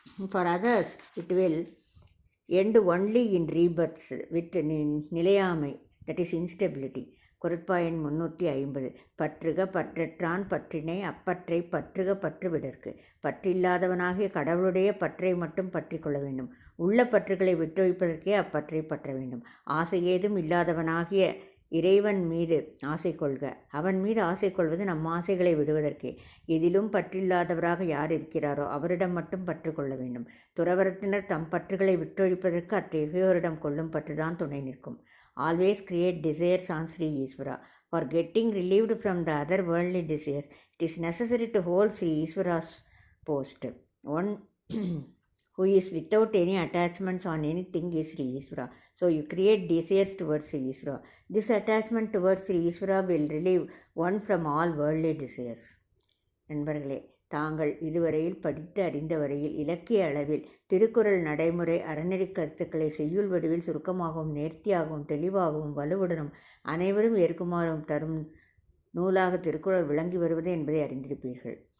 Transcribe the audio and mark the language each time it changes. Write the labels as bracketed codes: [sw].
[en] For others, it will end only in rebirths with நிலையாமை, that is instability. [ta] குரட்பாயன் 350. பற்றுக பற்றற்றான் பற்றினை அப்பற்றை பற்றுக பற்றுவிடற்கு. பற்றில்லாதவனாகிய கடவுளுடைய பற்றை மட்டும் பற்றி கொள்ள வேண்டும். உள்ள பற்றுகளை விட்டொழிப்பதற்கே அப்பற்றை பற்ற வேண்டும். ஆசை ஏதும் இல்லாதவனாகிய இறைவன் மீது ஆசை கொள்க. அவன் மீது ஆசை கொள்வது நம் ஆசைகளை விடுவதற்கே. எதிலும் பற்றில்லாதவராக யார் இருக்கிறாரோ அவரிடம் மட்டும் பற்று கொள்ள வேண்டும். துறவரத்தினர் தம் பற்றுகளை விட்டொழிப்பதற்கு அத்தகையோரிடம் கொள்ளும் பற்றுதான் துணை நிற்கும். [en] Always create desires on Sri Isvara. For getting relieved from the other worldly desires, it is necessary to hold Sri Isvara's post. One who is without any attachments on anything is Sri Isvara. So you create desires towards Sri Isvara. This attachment towards Sri Isvara will relieve one from all worldly desires. [ta] நண்பர்களே, தாங்கள் இதுவரையில் படித்து அறிந்த வரையில் இலக்கிய அளவில் திருக்குறள் நடைமுறை அறநெறி கருத்துக்களை செய்யுள் வடிவில் சுருக்கமாகவும் நேர்த்தியாகவும் தெளிவாகவும் வலுவுடனும் அனைவரும் ஏற்குமாறும் தரும் நூலாக திருக்குறள் விளங்கி வருவது என்பதை அறிந்திருப்பீர்கள்.